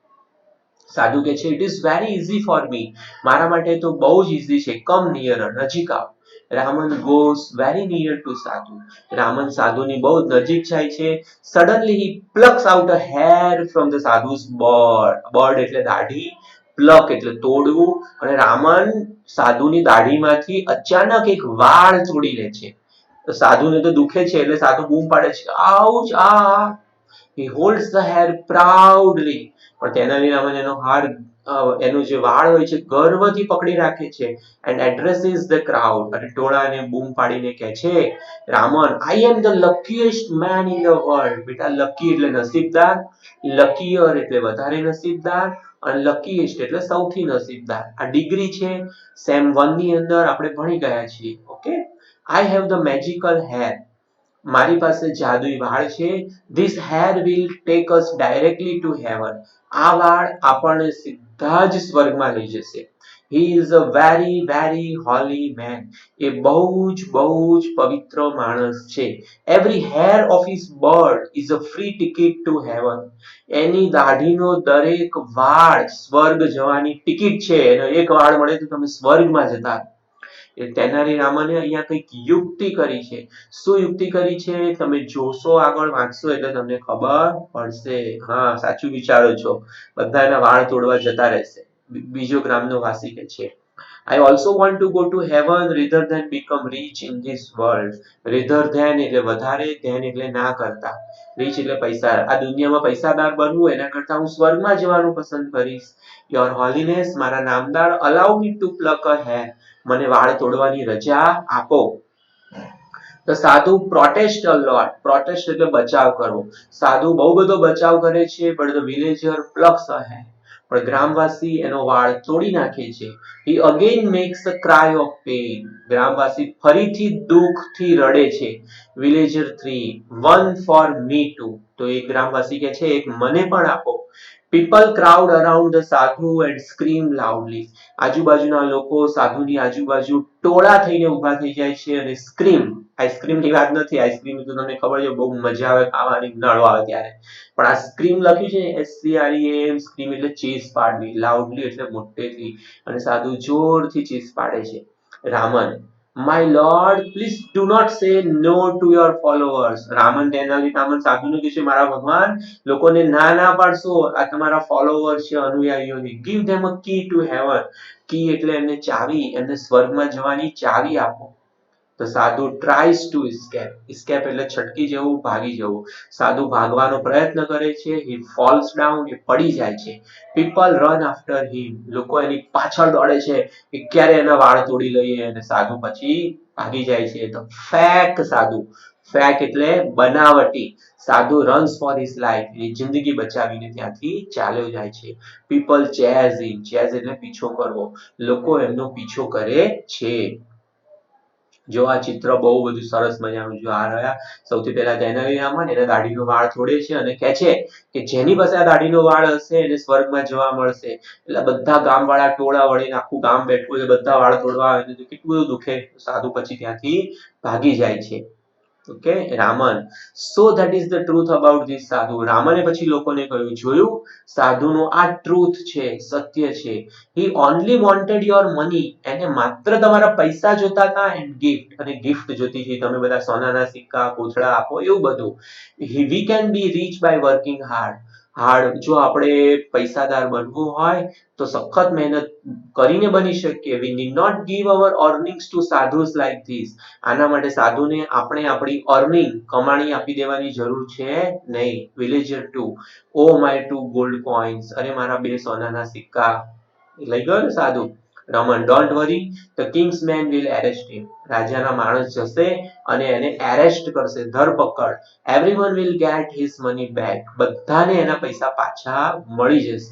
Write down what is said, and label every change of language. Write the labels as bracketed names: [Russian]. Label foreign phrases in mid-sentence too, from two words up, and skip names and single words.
[Gujarati] સાધુ કહે છે [English] it is very easy for me [Gujarati] મારા માટે તો બહુ જ ઇઝી છે [English] come near [Gujarati] નજીક આવ રામન [English] goes very near to [Gujarati] સાધુ રામન સાધુની બહુ નજીક જાય છે [English] suddenly he plucks out a hair from the sadhu's beard [Gujarati] એટલે દાઢી પ્લક એટલે તોડવું અને રામન સાધુની દાઢીમાંથી અચાનક એક વાળ તોડી લે છે તો સાધુને તો દુખે છે એટલે સાધુ બૂમ પાડે છે આઉચ આ [English] he holds the hair proudly [Gujarati] પણ તેનાલીરામન એનો હાર એનો જે વાળ હોય છે ગર્વથી પકડી રાખે છે [English] and addresses the crowd [Gujarati] અને ટોળાને બૂમ પાડીને કહે છે રામન [English] I am the luckiest man in the world [Gujarati] બેટા લકી એટલે નસીબદાર luckier એટલે વધારે નસીબદાર અને luckiest એટલે સૌથી નસીબદાર આ ડિગ્રી છે સેમ 1 ની અંદર આપણે ભણી ગયા છીએ ઓકે [English] I have the magical hair. [Gujarati] મારી પાસે જાદુઈ વાળ છે. [English] This hair will take us directly to heaven. [Gujarati] આ વાળ આપણને સીધા જ સ્વર્ગમાં લઈ જશે. [English] He is a very very holy man. [Gujarati] એ બહુ જ પવિત્ર માણસ છે. [English] Every hair of his beard is a free ticket to heaven. [Gujarati] એની દાઢીનો દરેક વાળ સ્વર્ગ જવાની ટિકિટ છે. એનો એક વાળ મળે તો તમે સ્વર્ગમાં જતા. તેનાલી રામને અહીંયા કંઈક યુક્તિ કરી છે. શું યુક્તિ કરી છે તમે જોશો, આગળ વાંચશો એટલે તમને ખબર પડશે. હા, સાચું વિચારો છો. બધા એના વાળ તોડવા જતા રહેશે. બીજો ગ્રામનો વાસી કે છે, [English] I also want to go to heaven rather than become rich in this world. Rather than [Gujarati] એટલે વધારે, than એટલે ના કરતા, rich એટલે પૈસા. આ દુનિયામાં પૈસાદાર બનવું એના કરતા હું સ્વર્ગમાં જવાનું પસંદ કરીશ. [English] Your holiness, [Gujarati] મારા નામદાર, [English] allow me to pluck a hair. [Gujarati] મને વાળ તોડવાની રજા આપો. તો સાધુ [English] protest a lot. [Gujarati] પ્રોટેસ્ટ એટલે બચાવ કરવો. સાધુ બહુ બધો બચાવ કરે છે, [English] but the villager plucks a hair. [Gujarati] પણ ગ્રામવાસી એનો વાળ તોડી નાખે છે. [English] He again makes a cry of pain. [Gujarati] ગ્રામવાસી ફરીથી દુઃખથી રડે છે. [English] Villager 3, one for me too. [Gujarati] તો એક ગ્રામવાસી કહે છે, એક મને પણ આપો. People crowd around the sadhu and scream loudly. આજુબાજુના લોકો સાધુની આજુબાજુ ટોળા થઈને ઊભા થઈ જાય છે અને સ્ક્રીમ. આઈસ્ક્રીમની વાત નથી. આઈસ્ક્રીમ તો તમને ખબર છે બહુ મજા આવે ખાવાની, ઉનાળો આવે ત્યારે. પણ આ સ્ક્રીમ લખ્યું છે SCREAM. સ્ક્રીમ એટલે ચીસ પાડવી, લાઉડલી એટલે મોટેથી. અને સાધુ જોરથી ચીસ પાડે છે. રામન, [English] My Lord, please do not say no to your followers. [Gujarati] રામન તેનાલી રામન સાધુને કહે છે, મારા ભગવાન, લોકોને ના પાડશો. આ તમારા ફોલોવર છે, અનુયાયીઓને. [English] Give them a key to heaven. [Gujarati] કી એટલે એમને ચાવી, એમને સ્વર્ગમાં જવાની ચાવી આપો. તો સાધુ [English] tries to escape. [Gujarati] escape એટલે છટકી જવું, ભાગી જવું. સાધુ ભાગવાનો પ્રયત્ન કરે છે. [English] He falls down. [Gujarati] એ પડી જાય છે. [English] People run after him. [Gujarati] લોકો એની પાછળ દોડે છે કે ક્યારે એના વાળ તોડી લઈએ, અને સાધુ પછી ભાગી જાય છે. તો ફેક સાધુ. ફેક એટલે બનાવટી. [English] સાધુ runs for his life. [Gujarati] એની જિંદગી બચાવીને ત્યાંથી ચાલ્યો જાય છે. [English] People chase him. [Gujarati] chase એટલે પીછો કરવો. લોકો એમનો પીછો કરે છે. જો આ ચિત્ર બહુ બધું સરસ મજાનું. જો આ રહ્યા, સૌથી પહેલા તેનાલી રામન એના દાઢીનો વાળ તોડે છે અને કહે છે કે જેની પાસે આ દાઢીનો વાળ હશે એને સ્વર્ગમાં જવા મળશે. એટલે બધા ગામવાળા ટોળા વળીને આખું ગામ બેઠું છે, બધા વાળ તોડવા આવે તો કેટલું બધું દુખે. સાધુ પછી ત્યાંથી ભાગી જાય છે. ઓકે, રામન, [English] so that is the truth about this સાધુ. [Gujarati] રામને પછી લોકોને કહ્યું, જોયું, સાધુનો આ ટ્રુથ છે, સત્ય છે. [English] He only wanted your money. [Gujarati] એને માત્ર તમારા પૈસા જોતા હતા, [English] and gift, [Gujarati] અને ગિફ્ટ જોતી હતી. તમે બધા સોનાના સિક્કા, કોથળા આપો, એવું બધું. [English] We can be rich by working hard. [Gujarati] જો આપણે પૈસાદાર બનવું હોય તો સખત મહેનત કરીને બની શકીએ. [English] We need not give our earnings to sadhus like this. [Gujarati] આના માટે સાધુને આપણે આપણી અર્નિંગ, કમાણી આપી દેવાની જરૂર છે નહીં. [English] Villager 2, oh my 2 gold coins. [Gujarati] અરે મારા 2 સોનાના સિક્કા. લઈ ગયો ને સાધુ. [English] રમન, don't worry, the king's men will arrest him. [Gujarati] રાજાના માણસ જશે અને એને એરેસ્ટ કરશે, ધરપકડ. [English] everyone will get his money back. [Gujarati] બધાને એના પૈસા પાછા મળી જશે.